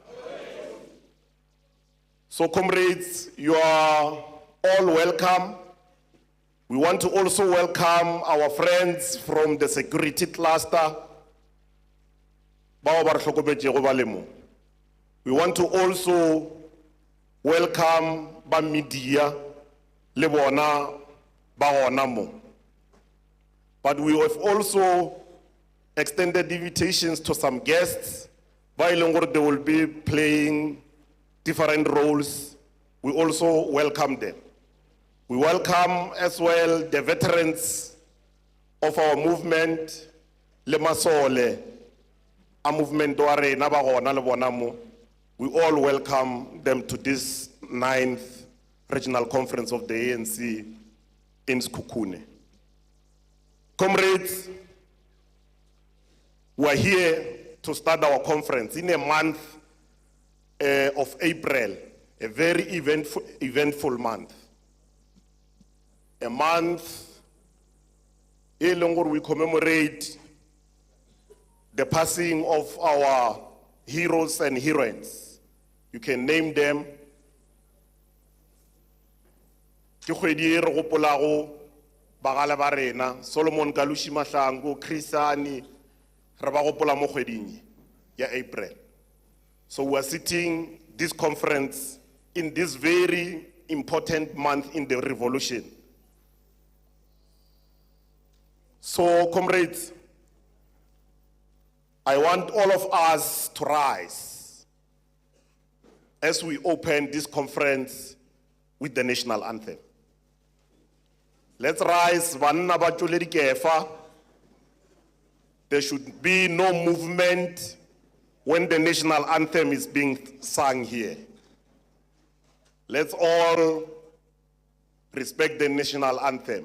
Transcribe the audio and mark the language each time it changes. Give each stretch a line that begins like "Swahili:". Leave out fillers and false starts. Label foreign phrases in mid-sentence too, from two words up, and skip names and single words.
English: So comrades, you are all welcome. We want to also welcome our friends from the security cluster. We want to also welcome
Northern Sotho: ba media le bona ba gona mo.
English: But we have also extended invitations to some guests. By longer, they will be playing different roles. We also welcome them. We welcome as well the veterans of our movement,
Northern Sotho: Le Masole,
English: a movement
Northern Sotho: doare na ba gona le bona mo.
English: We all welcome them to this 9th Regional Conference of the ANC in Sekhukhune. Comrades, we are here to start our conference in a month of April, a very eventful month. A month where we commemorate the passing of our heroes and heroines. You can name them.
Northern Sotho: Ke kgwedi e re gopolago bagala ba rena, Solomon Kalushi Mahlangu, Chrisani, re ba gopola mo kgweding ya April.
English: So we are sitting this conference in this very important month in the revolution. So, comrades, I want all of us to rise as we open this conference with the national anthem. Let's rise,
Northern Sotho: banna ba tšwele dikefa.
English: There should be no movement when the national anthem is being sung here. Let's all respect the national anthem.